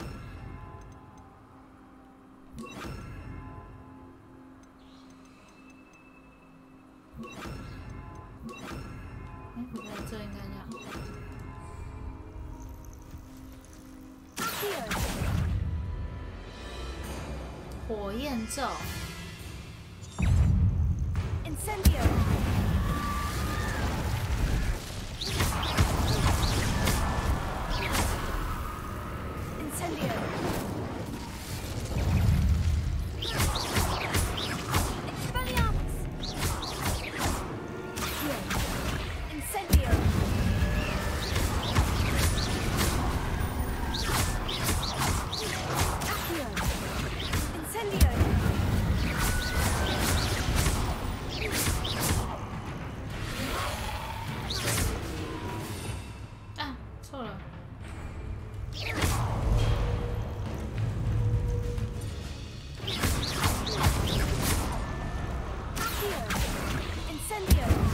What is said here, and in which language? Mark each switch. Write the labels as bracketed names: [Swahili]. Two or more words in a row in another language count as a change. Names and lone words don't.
[Chinese] 不对，这应该这样。火焰咒。 Incendio. Incendio. Expelliarmus. Incendio. Incendio. Ah, 错了。 Incendio.